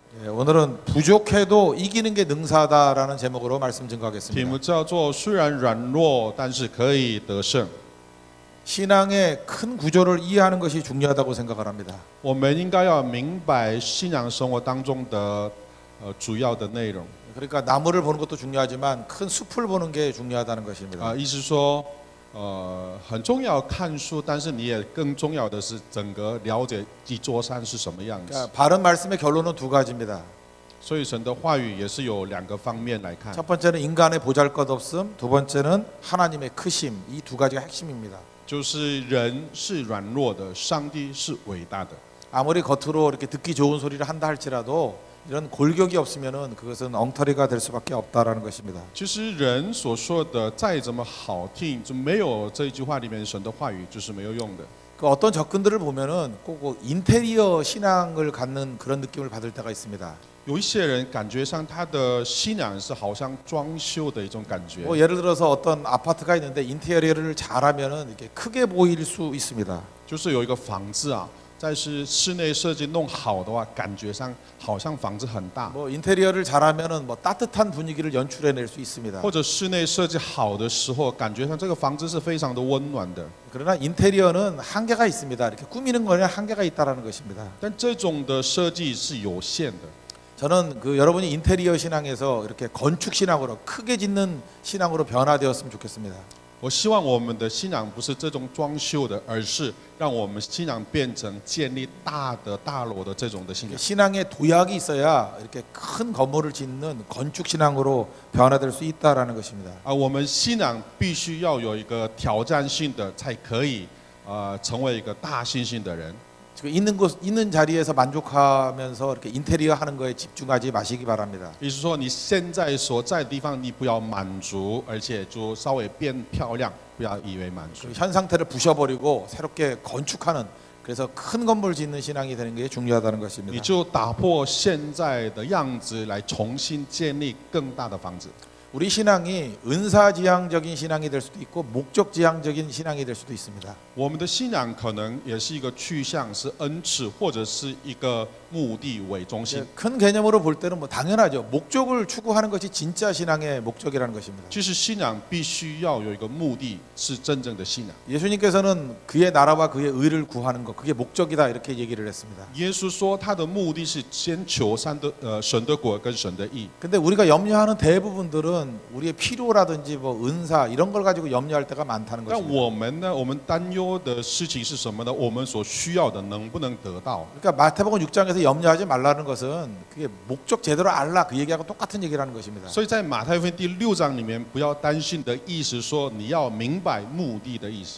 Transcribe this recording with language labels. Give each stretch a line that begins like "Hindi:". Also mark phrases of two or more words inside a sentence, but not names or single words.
Korean: 오늘은 부족해도 이기는 게 능사다라는 제목으로 말씀
Chinese: 题
Korean: 증거하겠습니다.
Chinese: 目叫做虽然软弱，但是可以得胜。
Korean: 신앙의 큰 구조를 이해하는 것이 중요하다고 생각을 합니다.
Chinese: 我们应该要明白信仰生活当中的主要的内容。
Korean: 그러니까 나무를 보는 것도 중요하지만 큰 숲을 보는 게 중요하다는 것입니다.
Chinese: 意思说，很重要看书，但是你也更重要的是整个了解一座山是什么样子。
Korean: 그러니까 바른 말씀의 결론은 두 가지입니다.
Chinese: 所以神的话语也是有两个方面来看。
Korean: 첫 번째는 인간의 보잘것없음, 두 번째는 하나님의 크심. 이 두 가지가 핵심입니다.
Chinese: 就是人是软弱的，上帝是伟大的。
Korean: 아무리 겉으로 이렇게 듣기 좋은 소리를 한다 할지라도 이런 골격이 없으면은 그것은 엉터리가 될 수밖에 없다라는 것입니다.
Chinese: 其实人所说的再怎么好听，就没有这一句话里面神的话语就是没有用的。
Korean: 그 어떤 접근들을 보면은 꼭 인테리어 신앙을 갖는 그런 느낌을 받을 때가 있습니다.
Chinese: 有一些人感觉上他的信仰是好像装修的一种感觉。
Korean: 뭐 예를 들어서 어떤 아파트가 있는데 인테리어를 잘하면은 이렇게 크게 보일 수 있습니다.
Chinese: 就是有一个房子啊，在室内设计弄好的话，感觉上好像房子很大。
Korean: 뭐 인테리어를 잘하면은 뭐 따뜻한 분위기를 연출해낼 수 있습니다.
Chinese: 或者室内设计好的时候，感觉上这个房子是非常的温暖的。
Korean: 그러나 인테리어는 한계가 있습니다. 이렇게 꾸미는 거에는 한계가 있다라는 것입니다.
Chinese: 但这种的设计是有限的。
Korean: 저는 그 여러분이 인테리어 신앙에서 이렇게 건축 신앙으로 크게 짓는 신앙으로 변화되었으면 좋겠습니다.
Chinese: 我希望我们的信仰不是这种装修的，而是让我们信仰变成建立大的大楼的这种的信仰。
Korean: 신앙에 도약이 있어야 이렇게 큰 건물을 짓는 건축 신앙으로 변화될 수 있다라는 것입니다.
Chinese: 我们信仰必须要有一个挑战性的，才可以成为一个大信心的人。
Korean: 지금 있는 자리에서 만족하면서 이렇게 인테리어 하는 거에 집중하지 마시기 바랍니다.
Chinese: 也就是说，你现在所在的地方，你不要满足，而且就稍微变漂亮，不要以为满足。
Korean: 그 현 상태를 부셔버리고 새롭게 건축하는 그래서 큰 건물 짓는 신앙이 되는 게 중요하다는
Chinese: 你
Korean: 것입니다.
Chinese: 就打破现在的样子，来重新建立更大的房子。
Korean: 우리 신앙이 은사지향적인 신앙이 될 수도 있고 목적지향적인 신앙이 될 수도 있습니다.
Chinese: 我们的信仰可能也是一个去向，是恩赐，或者是一个目的为中心。
Korean: 큰 개념으로 볼 때는 뭐 당연하죠. 목적을 추구하는 것이 진짜 신앙의 목적이라는 것입니다.
Chinese: 其实信仰必须要有一个目的，是真正的信仰。
Korean: 예수님께서는 그의 나라와 그의 의를 구하는 것 그게 목적이다 이렇게 얘기를 했습니다.
Chinese: 耶稣说，他的目的是先求神的国跟神的义。
Korean: 근데 우리가 염려하는 대부분들은 우리의 필요라든지 뭐 은사 이런 걸 가지고 염려할 때가 많다는
Chinese: 但
Korean: 것입니다.
Chinese: 我们呢？我们担忧的事情是什么呢？我们所需要的能不能得到？
Korean: 그러니까 마태복음 6장에서 염려하지 말라는 것은 그게 목적 제대로 알라 그 얘기하고 똑같은 얘기라는 것입니다.
Chinese: 所以在马太福音第6章里面，不要担心的意思说，你要明白目的的意思。